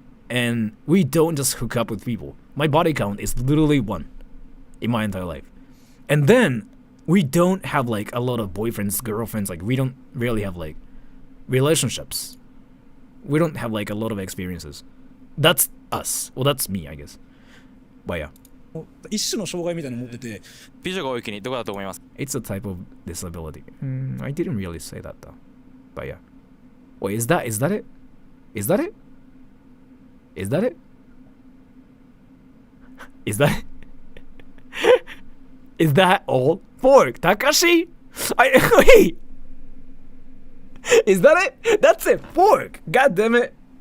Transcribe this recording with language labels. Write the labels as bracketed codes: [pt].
[en] And we don't just hook up with people. My body count is literally 1 in my entire life. And then we don't have like a lot of boyfriends, girlfriends, like we don't really have like relationships. We don't have like a lot of experiences. That's us. Well, that's me, I guess. But yeah. [ja] 一種の障害みたいなの持ってて美女が多い国どこだと思います [en] It's a type of disability. I didn't really say that though. But yeah. Wait, is that it? Is that it? Is that it? Is that Is that all? Fork, Takashi? Wait. Is that it? That's it. Fork. God damn it.